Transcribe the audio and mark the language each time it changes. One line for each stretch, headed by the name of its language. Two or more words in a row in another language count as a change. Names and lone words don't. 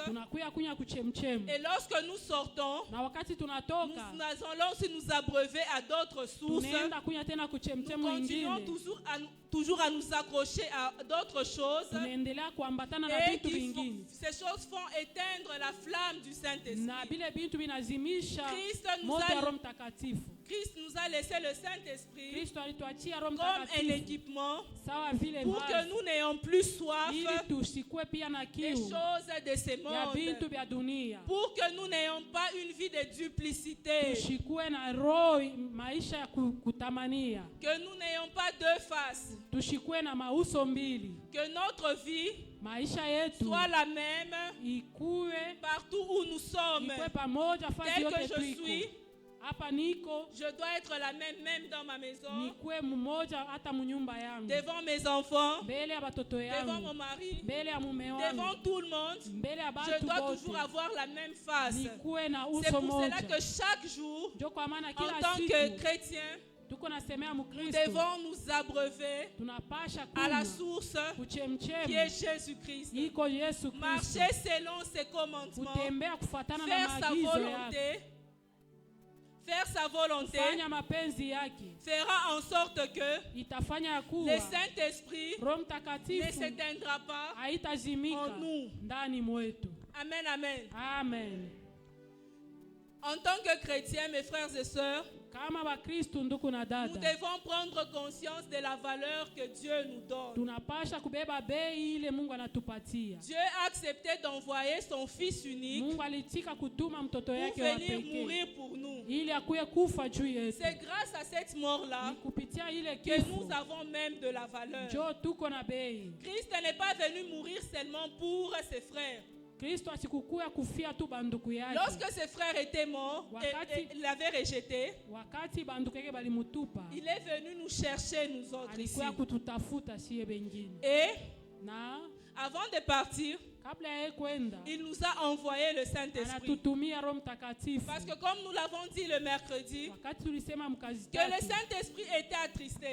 Swahili: tunakuya kunya kuchemchemu,
French: Et lorsque nous sortons,
Swahili: na wakati
French: nous
Swahili: tunatoka
French: allons aussi nous abreuver à d'autres sources.
Swahili: tunaenda kunya tena
French: Nous
Swahili: kuchemchemu
French: continuons
Swahili: ingine,
French: toujours à nous accrocher à d'autres choses.
Swahili: tunaendelea kuambatana na
French: Et
Swahili: vitu vingine,
French: ces choses font éteindre la flamme du Saint-Esprit.
Swahili: na vile vitu vinazimisha
French: Christ nous
Swahili: moto
French: a-
Swahili: ya Roho Mtakatifu.
French: Christ nous a laissé le Saint-Esprit
Swahili: Kristo alituachia Roho
French: comme un
Swahili: Mtakatifu
French: équipement
Swahili: sawa vile
French: pour que
Swahili: vazi,
French: nous n'ayons plus soif
Swahili: ili tusikue pia na
French: des
Swahili: kiu
French: choses de ce
Swahili: ya vitu
French: monde.
Swahili: vya dunia,
French: Pour que nous n'ayons pas une vie de duplicité.
Swahili: tushikue na roho maisha ya kutamania,
French: Que nous n'ayons pas deux faces.
Swahili: tushikue na mauso mbili,
French: Que notre vie
Swahili: maisha yetu
French: soit la même
Swahili: ikue
French: partout où nous sommes.
Swahili: ikue pamoja fasi
French: Tel que
Swahili: yote
French: je
Swahili: tuiko
French: suis,
Swahili: hapa, niko
French: je dois être la même dans ma maison,
Swahili: nikue mmoja hata munyumba yangu,
French: devant mes enfants,
Swahili: mbele ya batoto
French: devant mon
Swahili: yangu,
French: mari,
Swahili: mbele ya mume
French: devant
Swahili: wangu,
French: tout le monde.
Swahili: mbele ya
French: Je
Swahili: batu
French: dois
Swahili: bote,
French: toujours avoir la même face.
Swahili: nikue na
French: C'est
Swahili: uso
French: pour cela
Swahili: moja.
French: que chaque jour,
Swahili: Ndio kwa maana
French: en
Swahili: kila
French: tant que
Swahili: siku
French: chrétien,
Swahili: tuko nasemea
French: nous
Swahili: Mkristo
French: devons nous abreuver
Swahili: tunapasha
French: à la
Swahili: kunywa
French: source qui
Swahili: kuchemchemu
French: est Jésus-Christ.
Swahili: iko Yesu Kristo,
French: Marcher selon ses commandements,
Swahili: kutembea kufuatana na
French: faire sa
Swahili: maagizo yake,
French: volonté, faire sa volonté
Swahili: fanya mapenzi yake,
French: fera en sorte que
Swahili: itafanya ya
French: le
Swahili: kuwa
French: Saint-Esprit
Swahili: Roho
French: ne
Swahili: Mtakatifu
French: s'éteindra pas.
Swahili: haitazimika
French: en nous.
Swahili: ndani mwetu. Amen, amen. Amen.
French: En tant que chrétiens, mes frères et sœurs,
Swahili: Kama Wakristo ndugu na
French: nous
Swahili: dada,
French: devons prendre conscience de la valeur que Dieu nous donne.
Swahili: tunapasha kubeba bei ile Mungu anatupatia.
French: Dieu a accepté d'envoyer son Fils unique
Swahili: Mungu alitika kutuma mtoto
French: pour
Swahili: yake wa
French: venir
Swahili: pekee
French: mourir pour nous.
Swahili: ili akuye kufa juu yetu.
French: C'est grâce à cette mort-là
Swahili: Ni kupitia ile
French: que
Swahili: kifo
French: nous avons même de la valeur.
Swahili: njo tuko na bei.
French: Christ n'est pas venu mourir seulement pour ses frères.
Swahili: Kristo asikukuya kufia tu banduku yake.
French: Lorsque ses frères étaient morts et l'avaient rejeté,
Swahili: Wakati banduku yake balimutupa,
French: il est venu nous chercher, nous autres ici.
Swahili: alikuya kututafuta sie bengine,
French: Et
Swahili: na
French: avant de partir,
Swahili: kabla ya yeye kwenda
French: il nous a envoyé le Saint-Esprit.
Swahili: anatutumia Roho Mtakatifu.
French: Parce que comme nous l'avons dit le mercredi,
Swahili: Wakati tulisema mkazi
French: que le
Swahili: tatu
French: Saint-Esprit était attristé.